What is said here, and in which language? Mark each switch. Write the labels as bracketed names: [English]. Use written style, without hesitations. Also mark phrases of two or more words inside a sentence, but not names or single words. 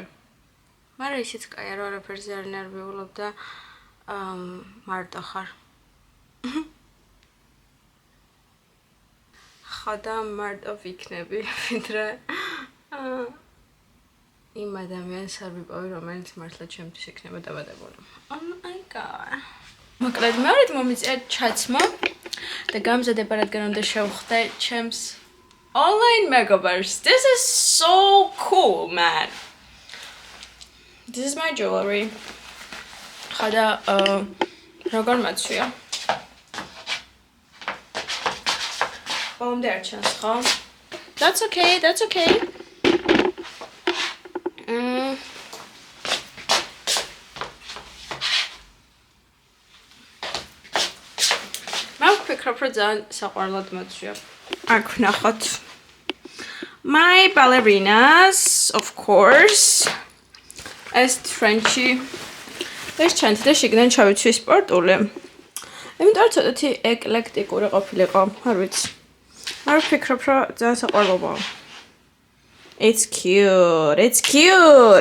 [Georgian] მაგრამ ისიც კაია რომ არაფერზე არ ნერვიულობ და მარტო ხარ. ხოდა მარტო ვიქნები, ვიდრე იმ ადამიანს არ ვიპოვი, რომელიც მართლა ჩემთვის იქნება დაბადებული. [English] Oh my god. [Georgian] მოკლედ მეორედ მომიწია ჩაცმა და გამზადება რადგან უნდა შევხვდე ჩემს [English] online metaverse. This is so cool, man. This is my jewelry. [Georgian] ხოდა როგორ მაცვია? ბოლომდე არ ჩანს, ხო? [English] That's okay, that's okay. [Georgian] ვფიქრობ, რომ ძალიან საყვარლად მაცვია. აქ ვნახოთ. [English] My ballerinas, of course. [Georgian] ეს ტრენჩი. ეს ჩანთი და შიგნიდან ჩავიცვი სპორტული. იმიტომ რომ ცოტათი ეკლექტიკური ყოფილიყო, არ ვიცი. არ ვფიქრობ, რომ ძალიან საყვარლობაა. [English] It's cute. It's cute.